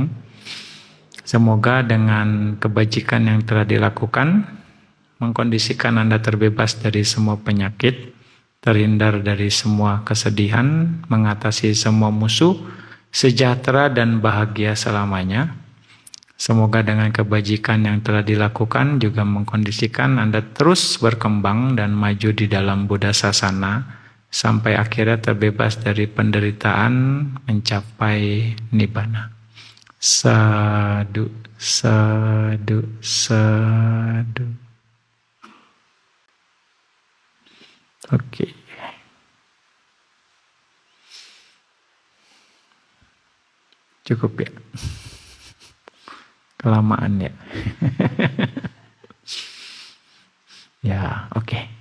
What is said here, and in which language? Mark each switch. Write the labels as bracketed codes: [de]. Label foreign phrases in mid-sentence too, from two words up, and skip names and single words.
[id] Semoga dengan kebajikan yang telah dilakukan mengkondisikan Anda terbebas dari semua penyakit, terhindar dari semua kesedihan, mengatasi semua musuh, sejahtera dan bahagia selamanya. Semoga dengan kebajikan yang telah dilakukan juga mengkondisikan Anda terus berkembang dan maju di dalam Buddha Sasana, sampai akhirnya terbebas dari penderitaan, mencapai nibbana. [pi] Sadu, sadu, sadu. [id] Oke. Cukup ya. Kelamaan ya. Ya, oke.